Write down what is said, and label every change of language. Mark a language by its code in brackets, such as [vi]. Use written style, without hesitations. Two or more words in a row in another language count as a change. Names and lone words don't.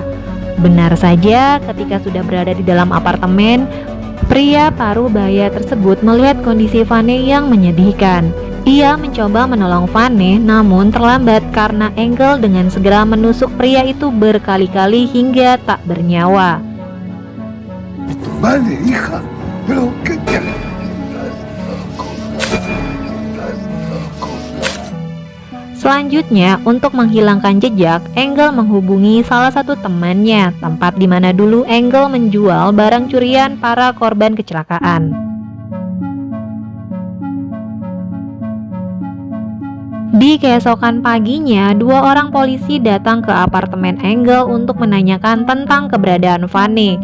[id] Benar saja, ketika sudah berada di dalam apartemen, pria paruh baya tersebut melihat kondisi Vane yang menyedihkan. Ia mencoba menolong Vane, namun terlambat karena Engel dengan segera menusuk pria itu berkali-kali hingga tak bernyawa. [es] Vale, hija, pero ¿qué? [id] Selanjutnya, untuk menghilangkan jejak, Engel menghubungi salah satu temannya, tempat di mana dulu Engel menjual barang curian para korban kecelakaan. Di keesokan paginya, dua orang polisi datang ke apartemen Engel untuk menanyakan tentang keberadaan Vane.